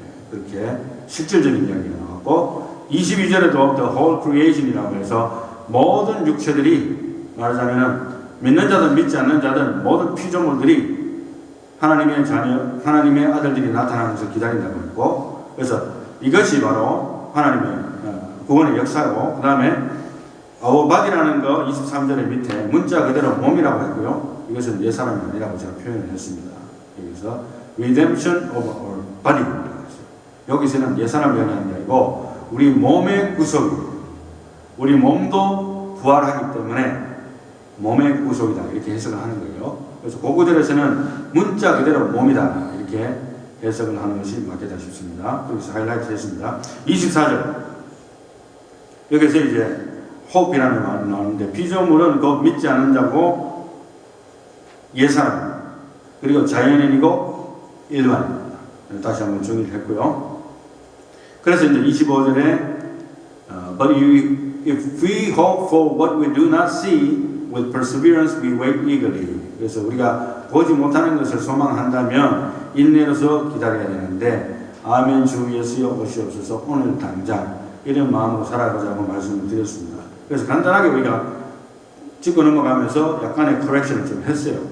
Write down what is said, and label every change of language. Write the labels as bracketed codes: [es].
[ko] 그렇게 실질적인 이야기가 나왔고, 22절에도 [en] the whole creation [ko] 이라고 해서 모든 육체들이, 말하자면 믿는 자든 믿지 않는 자든 모든 피조물들이 하나님의 자녀, 하나님의 아들들이 나타나는 것을 기다린다고 했고, 그래서 이것이 바로 하나님의 구원의 역사고, 그 다음에 [en] our body [ko] 라는 거 23절의 밑에 문자 그대로 몸이라고 했고요. 이것은 옛 사람이 아니라고 제가 표현을 했습니다. 여기서 [en] redemption of our body [ko] 라고 했어요. 여기서는 옛 사람이 아니고 우리 몸의 구속이에요. 우리 몸도 부활하기 때문에 몸의 구속이다. 이렇게 해석을 하는 거예요. 그래서 그 구절에서는 문자 그대로 몸이다. 이렇게 해석을 하는 것이 맞겠다 싶습니다. 여기서 하이라이트 했습니다. 24절. 여기서 이제 hope이라는 말이 나오는데, 피조물은 곧 믿지 않는 자고 옛사람, 그리고 자연인이고 일반입니다. 다시 한번 정리를 했고요. 그래서 이제 25절에 [en] But if we hope for what we do not see, with perseverance we wait eagerly. [ko] 그래서 우리가 보지 못하는 것을 소망한다면 인내로서 기다려야 되는데, 아멘 주 예수여 오시옵소서 오늘 당장, 이런 마음으로 살아가자고 말씀을 드렸습니다. 그래서 간단하게 우리가 짚고 넘어가면서 약간의 커렉션을 좀 했어요.